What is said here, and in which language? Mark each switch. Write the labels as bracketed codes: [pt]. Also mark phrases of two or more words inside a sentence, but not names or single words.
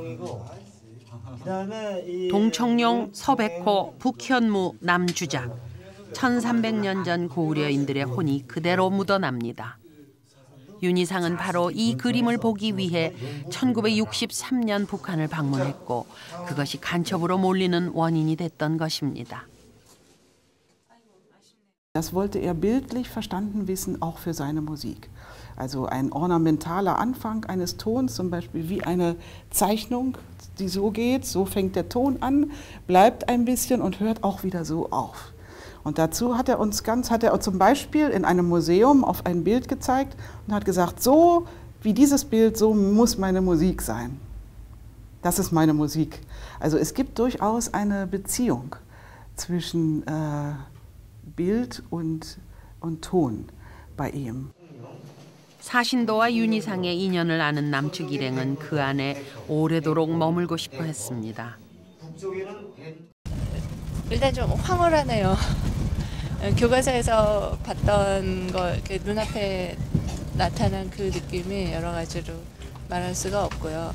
[ko] 동청룡, 서백호, 북현무, 남주작, 1300년 전 고구려인들의 혼이 그대로 묻어납니다. 윤희상은 바로 이 그림을 보기 위해 1963년 북한을 방문했고 그것이 간첩으로 몰리는 원인이 됐던 것입니다. [de] Das wollte er bildlich verstanden wissen, auch für seine Musik. Also ein ornamentaler Anfang eines Tons, zum Beispiel wie eine Zeichnung, die so geht, so fängt der Ton an, bleibt ein bisschen und hört auch wieder so auf. Und dazu hat er zum Beispiel in einem Museum auf ein Bild gezeigt und hat gesagt, so wie dieses Bild, so muss meine Musik sein. Das ist meine Musik. Also es gibt durchaus eine Beziehung zwischen Bild und Ton bei ihm. [ko] 사신도와 윤희상의 인연을 아는 남측 일행은 그 안에 오래도록 머물고 싶어 했습니다. 일단 좀 황홀하네요. 교과서에서 봤던 거 눈앞에 나타난 그 느낌이 여러 가지로 말할 수가 없고요.